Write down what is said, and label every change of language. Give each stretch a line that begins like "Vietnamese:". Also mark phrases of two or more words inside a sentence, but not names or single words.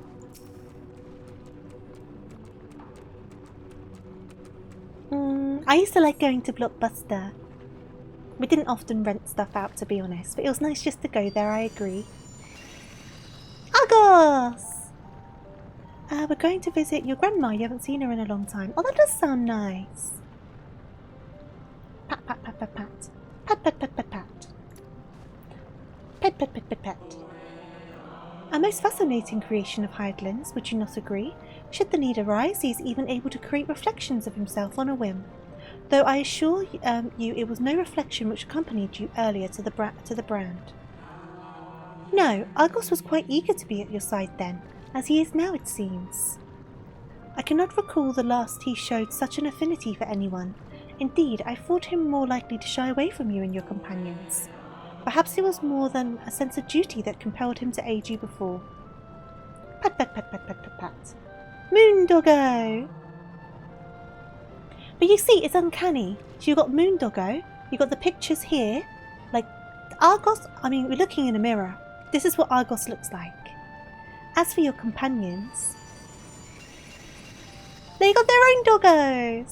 English: I used to like going to Blockbuster. We didn't often rent stuff out, to be honest, but it was nice just to go there, I agree. Argos! We're going to visit your grandma. You haven't seen her in a long time. Oh, that does sound nice. Pat, pat, pat, pat, pat. Pat, pat, pat, pat, pat. Pet, pet, pet, pet, pet. A most fascinating creation of Hydelin's, would you not agree? Should the need arise, he is even able to create reflections of himself on a whim. Though I assure you it was no reflection which accompanied you earlier to the brand. No, Argos was quite eager to be at your side then, as he is now, it seems. I cannot recall the last he showed such an affinity for anyone. Indeed, I thought him more likely to shy away from you and your companions. Perhaps it was more than a sense of duty that compelled him to aid you before. Pat, pat, pat, pat, pat, pat, pat. Moondoggo! But you see, it's uncanny. So you've got Moondoggo, you've got the pictures here. Like, Argos, I mean, we're looking in a mirror. This is what Argos looks like. As for your companions, they got their own doggos!